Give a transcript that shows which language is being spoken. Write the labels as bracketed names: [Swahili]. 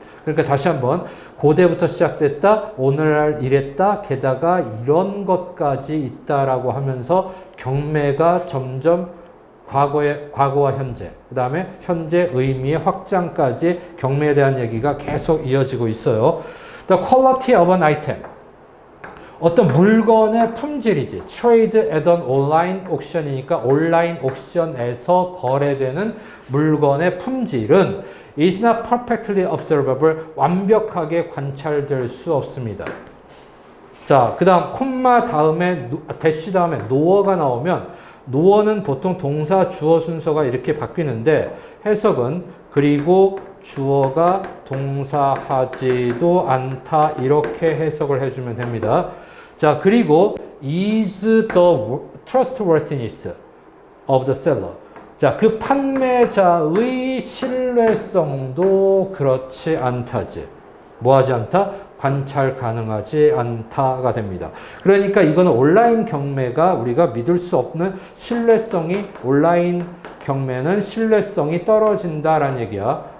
[Korean] 그러니까 다시 한번 고대부터 시작됐다, 오늘날 이랬다, 게다가 이런 것까지 있다라고 하면서 경매가 점점 과거와 현재, 그 다음에 현재 의미의 확장까지 경매에 대한 얘기가 계속 이어지고 있어요. [English] The quality of an item. [Korean] 어떤 물건의 품질이지. [English] Trade at an online auction이니까 [Korean] 온라인 옥션에서 거래되는 물건의 품질은 [English] is not perfectly observable. [Korean] 완벽하게 관찰될 수 없습니다. 자, 그 다음 콤마 다음에 대쉬 다음에 노어가 나오면 노어는 보통 동사 주어 순서가 이렇게 바뀌는데 해석은 그리고 주어가 동사하지도 않다 이렇게 해석을 해주면 됩니다. 자, 그리고 [English] is the trustworthiness of the seller. [Korean] 자, 그 판매자의 신뢰성도 그렇지 않다지. 뭐하지 않다? 관찰 가능하지 않다가 됩니다. 그러니까 이거는 온라인 경매가 우리가 믿을 수 없는 신뢰성이, 온라인 경매는 신뢰성이 떨어진다라는 얘기야.